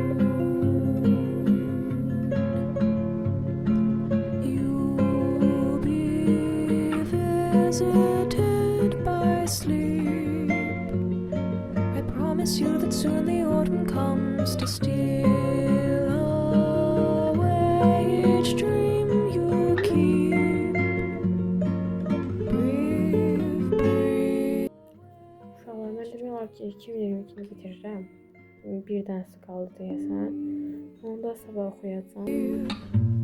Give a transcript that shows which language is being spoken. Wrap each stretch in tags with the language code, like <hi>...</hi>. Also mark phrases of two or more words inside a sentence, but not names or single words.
<en>You'll be visited by sleep. I promise you that soon the autumn comes to steal away each dream you keep. Breathe, breathe.</en> <az>Uşaqlar, mən demək ki 2022'ni bitirirəm. Bir dənəsi qaldı deyəsən. Onu da sabah oxuyacağam.</az>